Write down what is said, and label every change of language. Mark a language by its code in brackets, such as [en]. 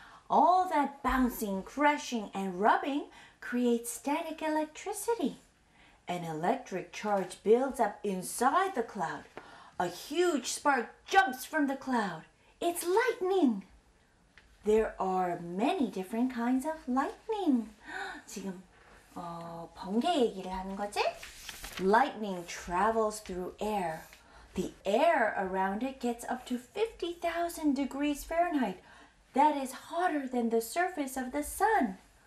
[en] All that bouncing, crashing, and rubbing creates static electricity. An electric charge builds up inside the cloud. A huge spark jumps from the cloud. It's lightning. There are many different kinds of lightning. [ko] 지금 번개 얘기를 하는 거지? [en] Lightning travels through air. The air around it gets up to 50,000 degrees Fahrenheit. That is hotter than the surface of the sun.